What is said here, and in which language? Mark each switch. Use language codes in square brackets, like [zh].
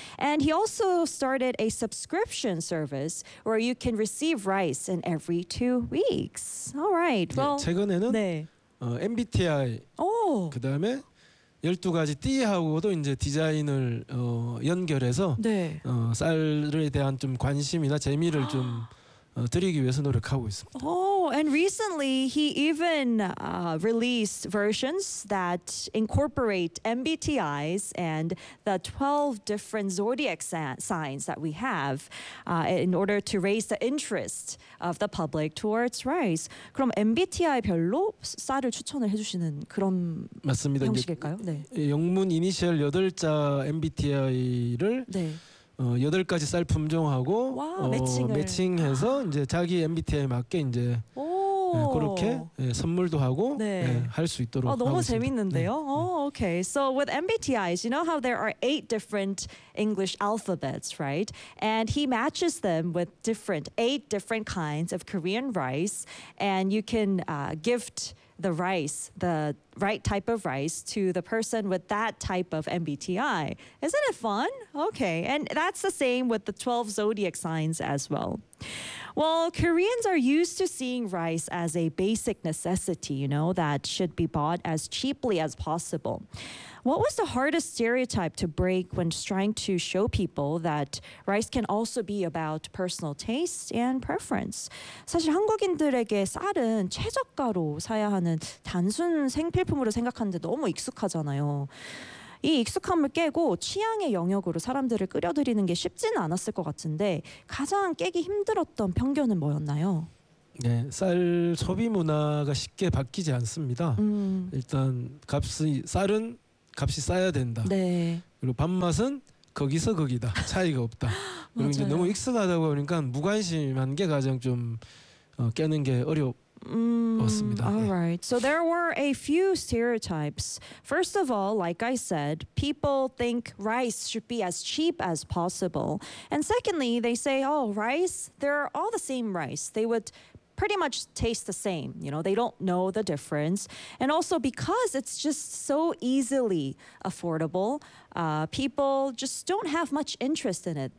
[en] And he also started a subscription service where you can receive rice in every 2 weeks. All right. Well, [ko] 네, 최근에는 네. MBTI 오. 그다음에 12가지 띠하고도 이제 디자인을 연결해서 네. 쌀에 대한 좀 관심이나 재미를 좀 드리기 위해서 노력하고 있습니다. [en] Oh, and recently he even released versions that incorporate MBTIs and the 12 different zodiac signs that we have in order to raise the interest of the public towards rice. [ko] 그럼 MBTI별로 쌀을 추천을 해주시는 그런 맞습니다. 형식일까요? 네. 영문 이니셜 8자 MBTI를 네. 8가지 쌀 품종하고 와, 매칭을. 매칭해서 이제 자기 MBTI에 맞게 이제 네, 그렇게 네, 선물도 하고 네. 네, 할 수 있도록 하고 있습니다. 너무 재밌는데요. 네. [en] Oh, okay. So with MBTIs, you know how there are 8 different English alphabets, right? And he matches them with different 8 different kinds of Korean rice and you can gift the rice, the right type of rice to the person with that type of MBTI. Isn't it fun? Okay, and that's the same with the 12 zodiac signs as well. Well, Koreans are used to seeing rice as a basic necessity, you know, that should be bought as cheaply as possible. What was the hardest stereotype to break when trying to show people that rice can also be about personal taste and preference? [ko] 사실 한국인들에게 쌀은 최저가로 사야 하는 단순 생필품으로 생각하는데 너무 익숙하잖아요. 이 익숙함을 깨고 취향의 영역으로 사람들을 끌어들이는 게 쉽지는 않았을 것 같은데 가장 깨기 힘들었던 편견은 뭐였나요? 네, 쌀 소비 문화가 쉽게 바뀌지 않습니다. 일단 값이 쌀은 값이 싸야 된다. 네. 그리고 밥맛은 거기서 거기다 차이가 없다. 그리고 맞아요. 이제 너무 익숙하다 보니까 무관심한 게 가장 좀 깨는 게 어려웠습니다. [en] All right. So there were a few stereotypes. First of all, like I said, people think rice should be as cheap as possible. And secondly, they say, oh, rice, they're all the same rice. They would pretty much taste the same. You know, they don't know the difference. And also because it's just so easily affordable, people just don't have much interest in it.